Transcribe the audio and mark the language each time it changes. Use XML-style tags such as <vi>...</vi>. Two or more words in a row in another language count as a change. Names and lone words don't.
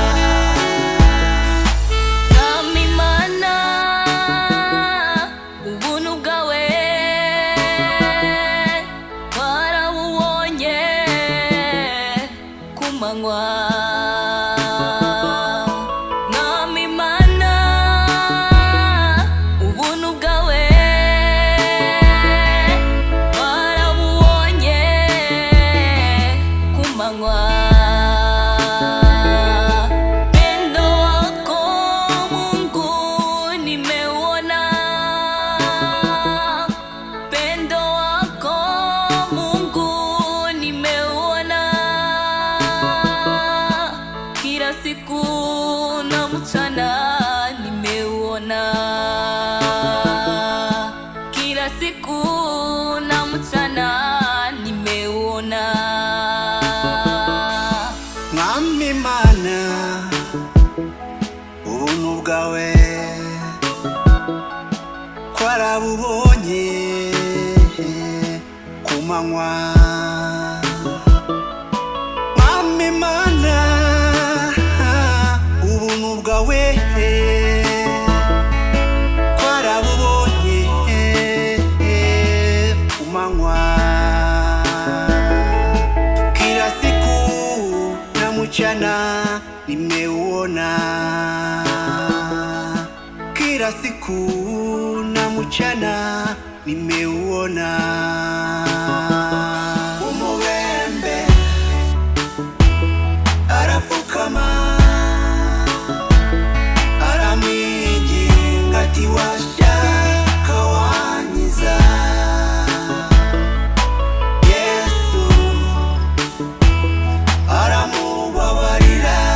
<rw>Mwami Mana ubuntu bwawe twarabubonye ku manywa Mwami Mana ubuntu bwawe twarabubonye ku manywa</rw> <sw>Pendo wako Mungu nimeuona Pendo wako Mungu nimeuona Kila siku na mchana nimeuona Kila siku na mchana nimeuona</sw> <rw>Mwami Mana ubuntu bwawe twarabubonye ku manywa Mwami Mana ubuntu bwawe twarabubonye ku manywa</rw> <sw>kila siku na mchana nimeuona kila siku na mchana nimeuona</sw> <rw>umubembe arapfukama aramwinginga ati washaka wankiza Yesu aramubabarira</rw>